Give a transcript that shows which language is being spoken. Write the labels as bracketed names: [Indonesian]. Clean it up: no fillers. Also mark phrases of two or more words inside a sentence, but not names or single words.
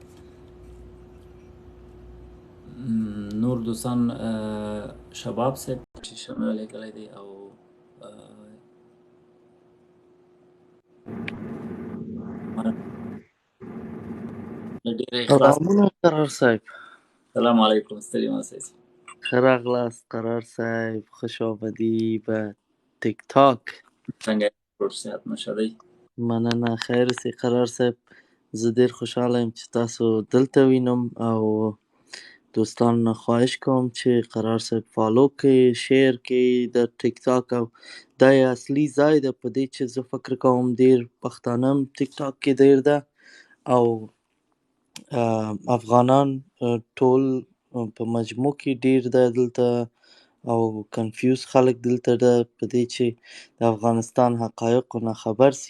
[Pashto] نور دوستان، شباب صاحب انویټیشن رالیږلی دی او ډېر اخلاص. سلامونه قرار صاحب. سلام علیکم، ستړي مه شئ. ښه راغلاست قرار صاحب، [Persian] خوش آمدی به [Pashto] تیک تاک. څنګه یې ټول صحت مشه دی؟ مننه، خیر سي قرار صاحب. زه ډېر خوشحاله یم چې تاسو دلته وینم او دوستانو نه خواهش کوم چې قرار صاحب فالو کړئ، شیر کړئ د ټیک تاک، او دا یې اصلي ځای ده په دې چې زه فکر کوم ډېر پښتانه هم ټیک تاک کې ډېر ده او افغانان ټول په مجموع کې ډېر ده دلته، او کنفیوز خلک دلته ده په دې چې د افغانستان حقایقو نه خبر سي.